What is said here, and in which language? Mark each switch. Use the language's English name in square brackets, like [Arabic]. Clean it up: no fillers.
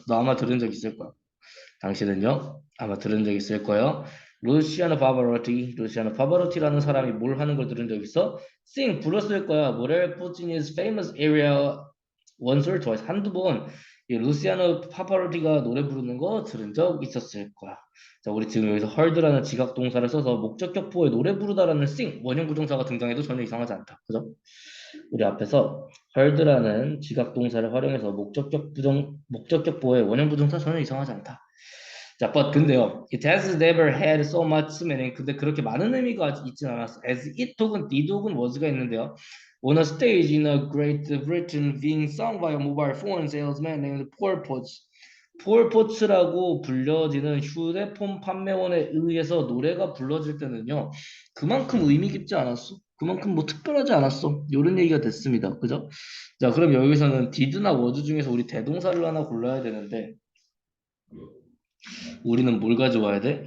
[Korean] 너 아마 들은 적 있을 거야. 당신은요? 아마 들은 적 있을 거예요. 루시아노 파바로티라는 사람이 뭘 하는 걸 들은 적 있어? Sing, 불렀을 거야. 뭐를? [English] Puccini's famous area once or twice. [Korean] 한두 번. 이 루시아노 파바로티가 노래 부르는 거 들은 적 있었을 거야. 자, 우리 지금 여기서 heard라는 지각 동사를 써서 목적격 보호에 노래 부르다라는 sing, 원형 부정사가 등장해도 전혀 이상하지 않다. 그죠? 우리 앞에서 heard라는 지각 동사를 활용해서 목적격 보호의 원형 부정사 전혀 이상하지 않다. [English] 자, but [Korean] 근데요, [English] it has never had so much meaning. [Korean] 근데 그렇게 많은 의미가 있진 않았어. as it 혹은 did 혹은 was가 있는데요. [English] On a stage in a Great Britain being sung by a mobile phone salesman named Paul Potts. [Korean] 폴 포츠라고 불려지는 휴대폰 판매원에 의해서 노래가 불러질 때는요, 그만큼 의미 깊지 않았어. 그만큼 뭐 특별하지 않았어. 이런 얘기가 됐습니다. 그죠? 자, 그럼 여기서는 did나 was 중에서 우리 대동사를 하나 골라야 되는데, 우리는 뭘 가져와야 돼?